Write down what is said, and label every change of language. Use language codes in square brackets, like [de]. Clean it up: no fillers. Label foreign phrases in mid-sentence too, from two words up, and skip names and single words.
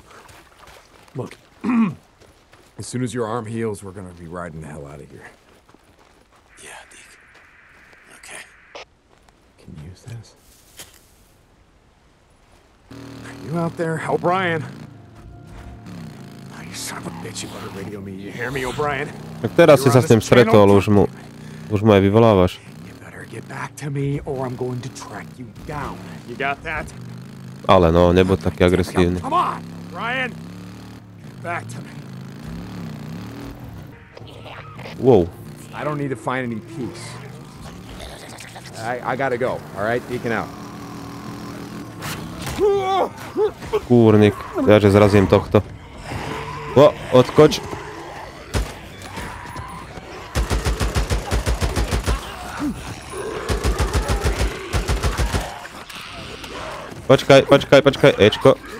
[en] Look, as soon as your arm heals, we're gonna be riding the hell out of here. Yeah, Deke. Okay. Can you use this? Are you out there? O'Brien! Oh, you son of a bitch, you better radio me. You hear me, O'Brien? [sk] Tak teraz si sa s ním stretol, už mu aj vyvolávaš. [en] You better get back to me, or I'm going to track you down. You got that? [sk] Ale no, nebuď taký agresívny. [en] Come on, Brian! Get back to me. Wow. I don't need to find any peace. I gotta go, alright? Deacon out. [sk] Kúrnik, ja že zrazím tohto. Odkoč. Počkaj, Ečko.